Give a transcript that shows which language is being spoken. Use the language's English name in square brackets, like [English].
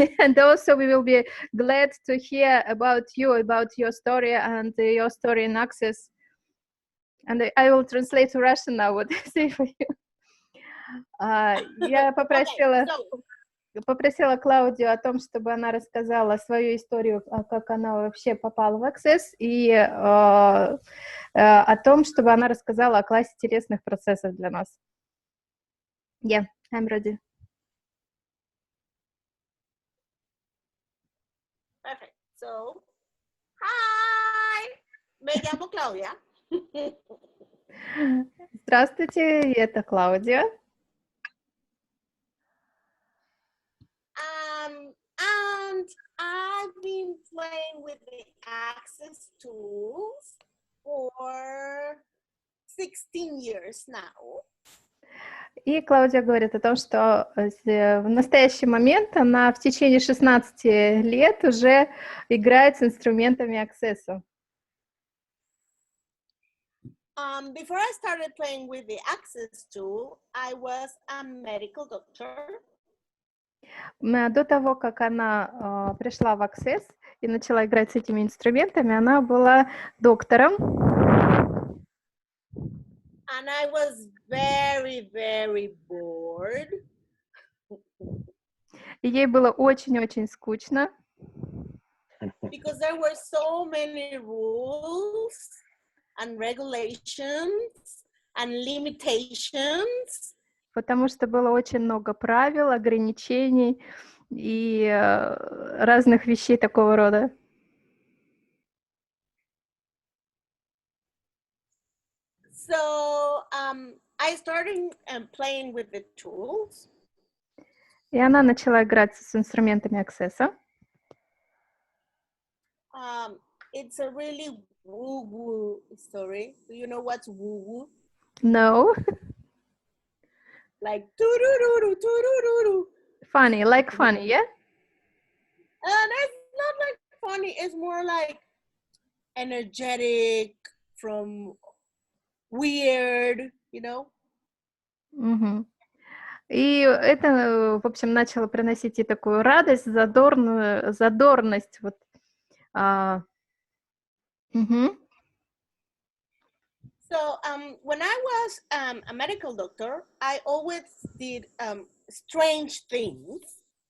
[English] And also we will be glad to hear about you, about your story and your story in Access. And I will translate to Russian now what I say for you. [Russian] Я попросила Клаудию о том, чтобы она рассказала свою историю, как она вообще попала в Access, и о том, чтобы она рассказала о классе телесных процессов для нас. [English] Yeah, I'm ready. Perfect. So, hi. [Spanish] Me llamo Claudia. [Russian] Здравствуйте, это Клаудия. [English] And I've been playing with the Access tools for 16 years now. [Russian] И Клаудия говорит о том, что в настоящий момент она в течение 16 лет уже играет с инструментами Access. [English] Before I started playing with the Access tool, I was a medical doctor. [Russian] До того, как она пришла в Access и начала играть с этими инструментами, она была доктором. [English] And I was very, very bored. [Russian] И ей было очень-очень скучно, [English] because there were so many rules and regulations and limitations. [Russian] потому что было очень много правил, ограничений и разных вещей такого рода. [English] So I started playing with the tools. [Russian] И она начала играть с инструментами аксесса. [English] It's a really woo-woo story. Do you know what's woo-woo? No. Like doo-doo-doo-doo, doo-doo-doo-doo. Funny, like funny, yeah? And it's not like funny, it's more like energetic, from weird, you know? Мгм. [Russian] И это, в общем, начало приносить ей такую радость, задорность. Вот. Мгм. [English] So when I was a medical doctor, I always did strange things.